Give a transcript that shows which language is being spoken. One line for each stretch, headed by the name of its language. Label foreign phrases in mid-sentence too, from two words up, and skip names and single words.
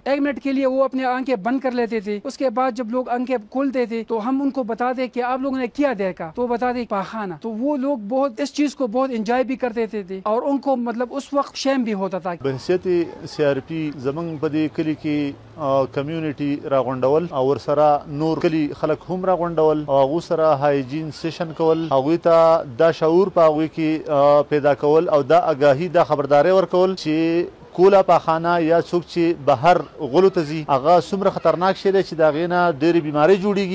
Urdu: 1 منٹ کے لیے وہ اپنے آنکھیں بند کر لیتے تھے۔ اس کے بعد جب لوگ آنکھیں کھولتے تھے تو ہم ان کو بتاتے کہ آپ لوگوں نے کیا دیکھا، تو بتاتے پاخانہ۔ تو وہ لوگ بہت اس چیز کو بہت انجوائے بھی کرتے تھے اور ان کو مطلب اس وقت شیم بھی ہوتا تھا۔
Pashto: بحثیت سی آر پی زمنگ بدی کلی کی کمیونٹی راغونډول او ورسره نور کلی خلق هم راغونډول او هغه سره هایجین سیشن کول، هغه ته دا شعور په هغه کې پیدا کول او دا آگاهی دا خبرداري ورکول چې کولا پاخانه یا څوک چې بهر غلو ته ځي هغه څومره خطرناک شی دی چې د هغې نه ډېرې بیمارۍ جوړېږي.